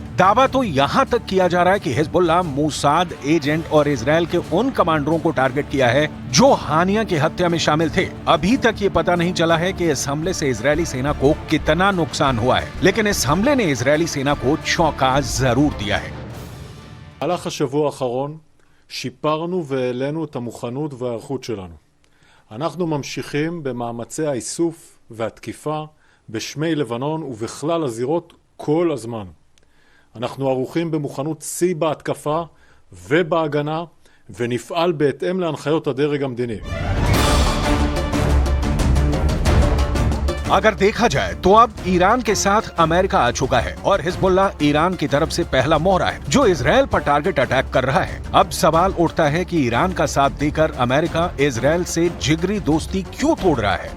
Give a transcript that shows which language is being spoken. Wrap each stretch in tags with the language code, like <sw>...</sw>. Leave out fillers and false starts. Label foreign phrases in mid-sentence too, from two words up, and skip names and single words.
<hi>दावा तो यहाँ तक किया जा रहा है कि हिजबुल्लाह मोसाद एजेंट और इजराइल के उन कमांडरों को टारगेट किया है जो हानिया की हत्या में शामिल थे। अभी तक ये पता नहीं चला है कि इस हमले से इजरायली सेना को कितना नुकसान हुआ है, लेकिन इस हमले ने इजरायली सेना को चौंका जरूर दिया है।</hi> <he>במהלך השבוע האחרון שיפרנו והעלינו את המוכנות וההיערכות שלנו. אנחנו ממשיכים במאמצי האיסוף והתקיפה בשמי לבנון ובכלל הזירות כל הזמן. אנחנו ערוכים במוכנות שיא בהתקפה ובהגנה ונפעל בהתאם להנחיות הדרג המדיני.</he> <hi>अगर देखा जाए तो अब ईरान के साथ अमेरिका आ चुका है और हिजबुल्लाह ईरान की तरफ से पहला मोहरा है जो इजराइल पर</hi> <en>target attack</en> <hi>कर रहा है। अब सवाल उठता है कि ईरान का साथ देकर अमेरिका इजराइल से जिगरी दोस्ती क्यों तोड़ रहा है।</hi>